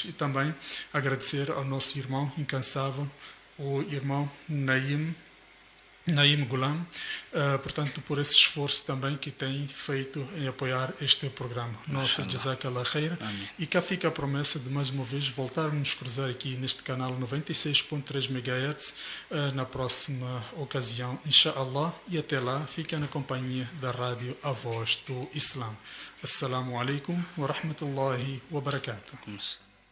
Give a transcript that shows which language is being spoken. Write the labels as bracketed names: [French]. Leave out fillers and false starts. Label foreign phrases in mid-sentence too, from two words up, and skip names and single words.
[Portuguese] E também agradecer ao nosso irmão incansável, o irmão Naim Gulam, portanto, por esse esforço também que tem feito em apoiar este programa. [Arabic] Nossa جزاك الله خير. [Portuguese] E cá fica a promessa de mais uma vez voltarmos a nos cruzar aqui neste canal 96.3 MHz na próxima ocasião, inshallah. E até lá, fiquem na companhia da rádio A Voz do Islã. [Arabic] السلام عليكم ورحمة الله وبركاته.